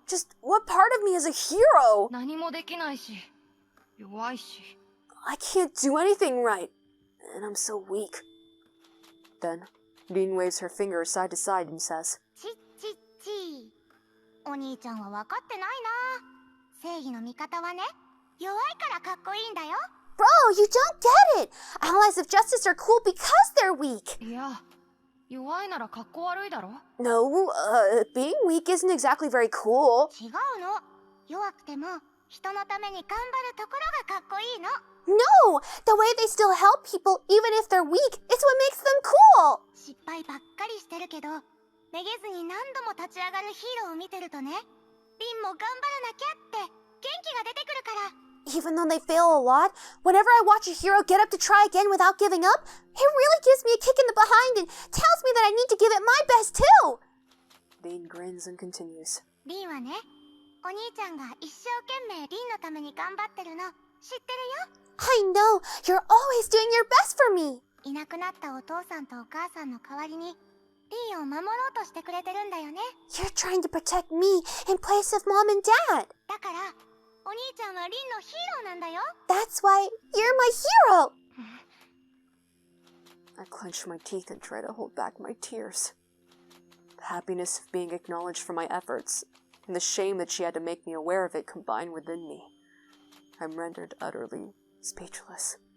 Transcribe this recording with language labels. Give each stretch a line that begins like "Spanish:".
English: Just what part of me is a hero?
Japanese: 何もできないし、弱いし。
English: I can't do anything right, and I'm so weak. Then, Dean waves her finger side to side and says,
Japanese: ちっちっち。お兄ちゃんは分かってないな。正義の味方はね、弱いからかっこいいんだよ。
English: Bro, you don't get it! Allies of justice are cool because they're weak!
Japanese: いや、弱いなら格好悪いだろ。
English: No, being weak isn't exactly very cool.
Japanese: 違うの。弱くても、人のために頑張るところがかっこいいの。
English: No! The way they still help people, even if they're weak, is what makes them cool!
Japanese: 失敗ばっかりしてるけど、めげずに何度も立ち上がるヒーローを見てるとね、リンも頑張らなきゃって元気が出てくるから。
English: Even though they fail a lot, whenever I watch a hero get up to try again without giving up, it really gives me a kick in the behind and tells me that I need to give it my best too! Dean grins and continues.
Japanese: リンはね、お兄ちゃんが一生懸命リンのために頑張ってるの知ってるよ。
English: I know! You're always doing your best for me!
Japanese: いなくなったお父さんとお母さんの代わりに、リンを守ろうとしてくれてるんだよね。
English: You're trying to protect me in place of mom and dad!
Japanese: だから、お兄ちゃんはリンのヒーローなんだよ。
English: That's why you're my hero! I clench my teeth and try to hold back my tears. The happiness of being acknowledged for my efforts, and the shame that she had to make me aware of it combine within me. I'm rendered utterly speechless.